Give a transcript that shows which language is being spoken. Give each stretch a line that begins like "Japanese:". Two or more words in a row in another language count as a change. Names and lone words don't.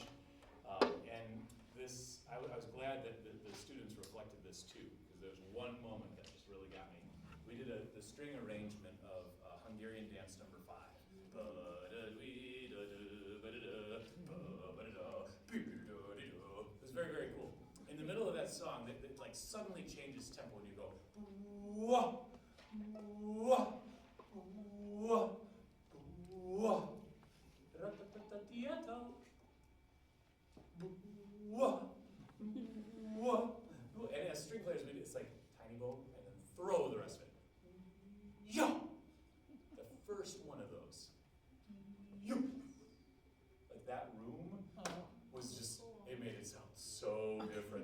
English: And this, I was glad that the students reflected this too, because there was one moment that just really got me. We did the string arrangement of Hungarian dance number 5. It was very, very cool. In the middle of that song, it like suddenly changes tempo and you go, wah, wah, wah, wah, ra-ta-ta-ta-ti-ya-ta, wah, wah. And as string players, it's like tiny bow and then throw the rest of it. Yo! The first one of those. Yo! Like that room was just, it made it sound so different.